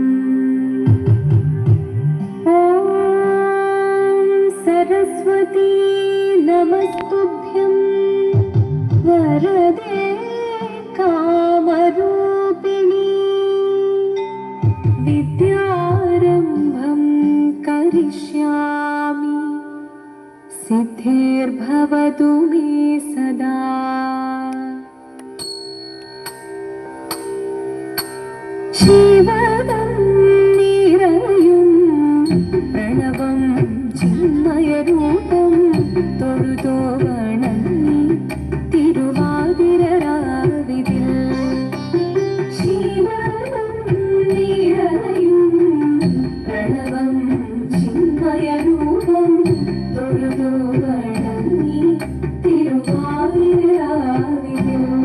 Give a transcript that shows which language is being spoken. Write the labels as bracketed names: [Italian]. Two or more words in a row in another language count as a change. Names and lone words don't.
[Sanskrit] ॐ सरस्वती नमस्तुभ्यं वरदे कामरूपिणी विद्यारम्भं करिष्यामि सिद्धिर्भवतु मे सदा। [Malayalam] ശിവദം നിറയും പ്രണവം ചിന്മയരൂപം തൊഴുതോ വണങ്ങി തിരുവാതിരരാവിതിൽ ശിവദം നിറയും പ്രണവം ചിന്മയരൂപം തൊഴുതോ വണങ്ങി തിരുവാതിരരാവിതിൽ